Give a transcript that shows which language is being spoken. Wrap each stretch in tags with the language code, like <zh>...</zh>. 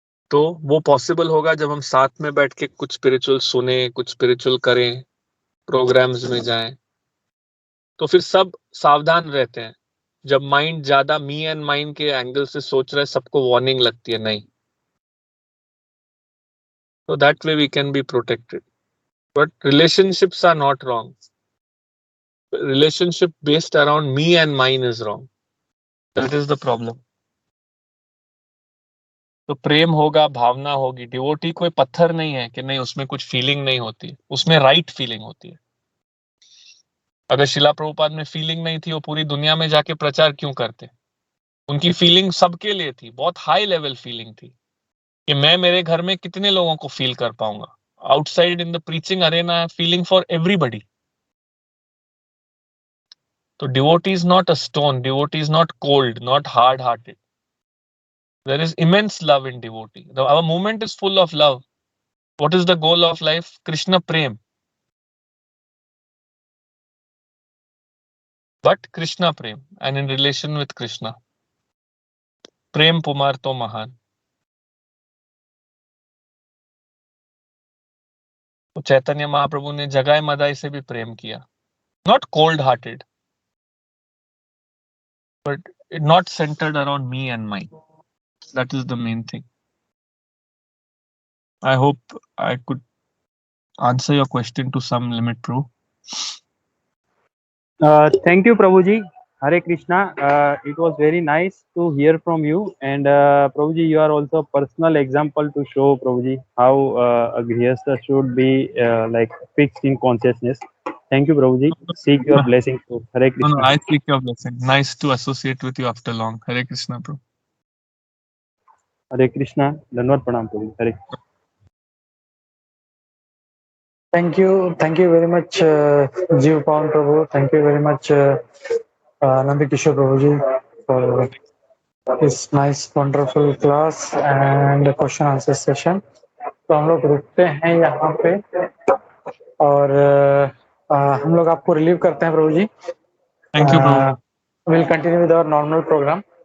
<hi>तो वो पॉसिबल होगा जब हम साथ में बैठ के कुछ स्पिरिचुअल सुने, कुछ स्पिरिचुअल करें, प्रोग्राम्स में जाएं। तो फिर सब सावधान रहते हैं। जब माइंड ज्यादा मी एंड माइंड के एंगल से सोच रहा है, सबको वार्निंग लगती है, नहीं।</hi> <en>So that way we can be protected. But relationships are not wrong. Relationship based around me and mine is wrong. That is the problem.</en> <hi>तो प्रेम होगा, भावना होगी। डिवोटी कोई पत्थर नहीं है कि नहीं उसमें कुछ फीलिंग नहीं होती, उसमें राइट फीलिंग होती है। अगर शिला प्रभुपाद में फीलिंग नहीं थी, वो पूरी दुनिया में जाके प्रचार क्यों करते? उनकी फीलिंग सबके लिए थी, बहुत हाई लेवल फीलिंग थी कि मैं मेरे घर में कितने लोगों को फील कर पाऊंगा।</hi> <en>Outside in the preaching arena, feeling for everybody. So devotee is not a stone, devotee is not cold, not hard-hearted. There is immense love in devotee. Our movement is full of love. What is the goal of life? Krishna Prem. But Krishna Prem, and in relation with Krishna.</en> <sa>प्रेम पुमार तो महान।</sa> <hi>तो चैतन्य महाप्रभु ने जगाए मदाई से भी प्रेम किया,</hi> <en>Not cold hearted, but not centered around me and mine. That is the main thing. I hope I could answer your question to some limit, Prabhu. Thank you, Prabhuji. Hare Krishna. It was very nice to hear from you. And Prabhuji, you are also a personal example to show, Prabhuji, how a Grihastha should be like fixed in consciousness. Thank you, Prabhuji. Seek your blessing too. Hare No, Krishna. I seek your blessing. Nice to associate with you after long. Hare Krishna, Prabhu. Hare Krishna. Dhanwad Pranam, Prabhuji. Hare Krishna. Thank you very much, Jeev Pawan Prabhu. Thank you very much, Nanda Kishore Prabhuji, for this nice, wonderful class and question answer session.</en> <hi>तो हम लोग रुकते हैं यहाँ पे और हम लोग आपको रिलीव करते हैं प्रभु जी.</hi> <en>Thank you, Prabhu. We'll continue with our normal program.</en>